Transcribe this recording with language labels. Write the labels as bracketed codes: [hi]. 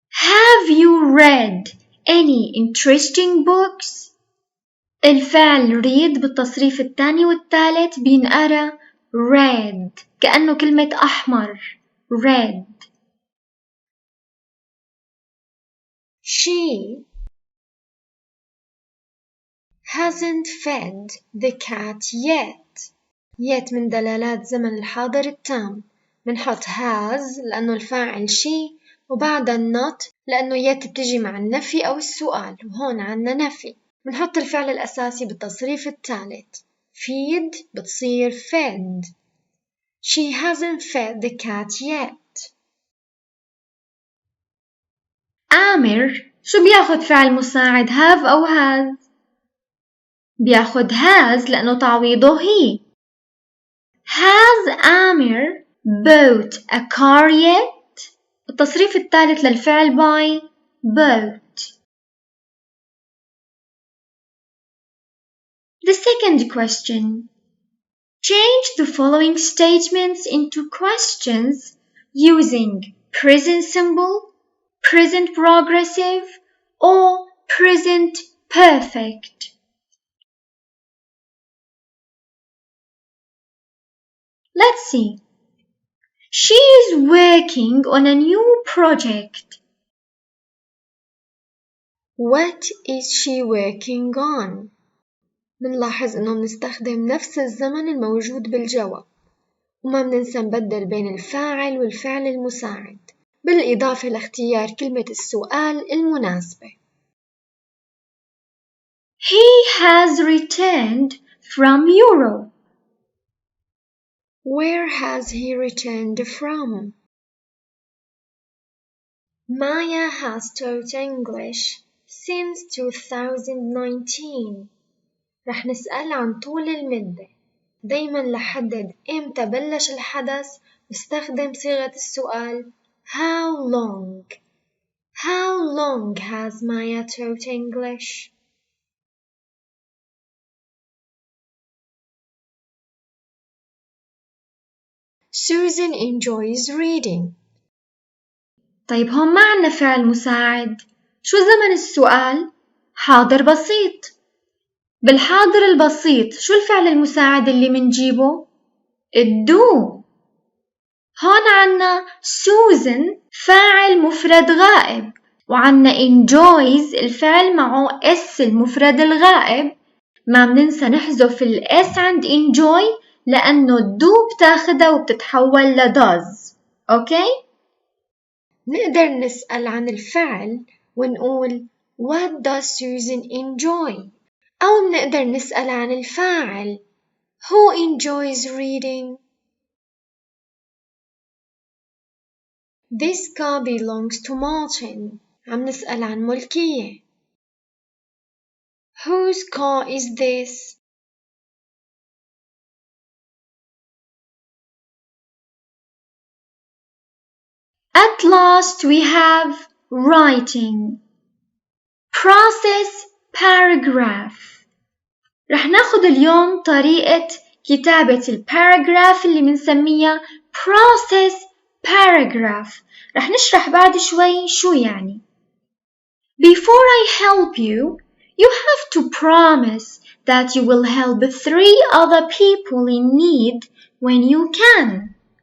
[en] Have you read any interesting books؟ [ar] الفعل read بالتصريف الثاني والثالث بينقرأ read، كأنه كلمة أحمر read. [en] She hasn't fed the cat yet [ar] من دلالات زمن الحاضر التام، منحط has لأنه الفاعل she، وبعدها not لأنه yet بتجي مع النفي أو السؤال، وهون عنا نفي. منحط الفعل الأساسي بالتصريف الثالث، feed بتصير fed. [en] She hasn't fed the cat yet. [ar] آمر شو بياخد فعل مساعد have أو has؟ بياخد has لأنه تعويضه he. [en] Has آمر bought a car yet؟ [ar] التصريف الثالث للفعل [en] by bought. The second question. Change the following statements into questions using present simple, present progressive, or present perfect. Let's see. She is working on a new project. What is she working on؟ [ar] منلاحظ إنه بنستخدم نفس الزمن الموجود بالجواب، وما بننسى نبدل بين الفاعل والفعل المساعد، بالإضافة لاختيار كلمة السؤال المناسبة. [en] He has returned from Europe. Where has he returned from? Maya has taught English since 2019. [ar] رح نسأل عن طول المدة، دايما لحدد إمتى بلش الحدث واستخدم صيغة السؤال how long. [en] How long has Maya taught English? Susan enjoys reading. [ar] طيب هون ما عنا فعل مساعد، شو زمن السؤال؟ حاضر بسيط. بالحاضر البسيط شو الفعل المساعد اللي منجيبه؟ do. هون عنا Susan فاعل مفرد غائب، وعنا enjoys الفعل معه s المفرد الغائب، ما بننسى نحذف الاس عند enjoy لأنه do بتاخدها وبتتحول لdoes. أوكي؟ نقدر نسأل عن الفعل ونقول [en] What does Susan enjoy؟ [ar] أو نقدر نسأل عن الفاعل [en] Who enjoys reading؟ This car belongs to Martin. [ar] عم نسأل عن ملكية. [en] Whose car is this؟ At last we have writing. Process paragraph. [ar] رح ناخد اليوم طريقة كتابة الباراجراف اللي بنسميها process paragraph. رح نشرح بعد شوي شو يعني. [en] Before I help you, you have to promise that you will help 3 other people in need when you can.